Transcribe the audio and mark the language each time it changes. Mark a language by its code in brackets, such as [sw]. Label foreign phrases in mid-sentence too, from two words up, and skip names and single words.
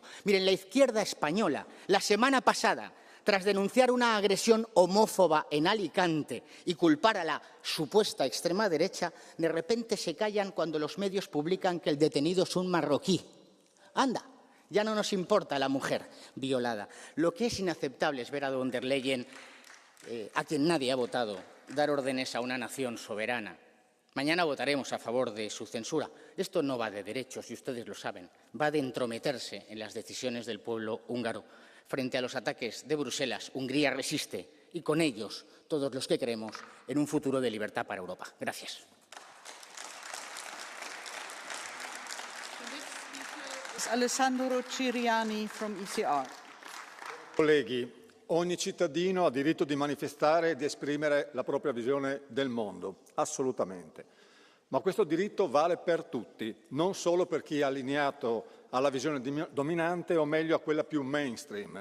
[es] Miren, la izquierda española, la semana pasada, tras denunciar una agresión homófoba en Alicante y culpar a la supuesta extrema derecha, de repente se callan cuando los medios publican que el detenido es un marroquí. Anda, ya no nos importa la mujer violada. Lo que es inaceptable es ver a von der Leyen, a quien nadie ha votado, dar órdenes a una nación soberana. Mañana votaremos a favor de su censura. Esto no va de derechos, y ustedes lo saben. Va de entrometerse en las decisiones del pueblo húngaro. Frente a los ataques de Bruselas, Hungría resiste, y con ellos todos los que creemos en un futuro de libertad para Europa. Gracias. [en] Alessandro Ciriani from ECR. [it] Colleghi, ogni cittadino ha diritto di manifestare e di esprimere la propria visione del mondo, assolutamente. Ma questo diritto vale per tutti, non solo per chi è allineato alla visione dominante o meglio a quella più mainstream.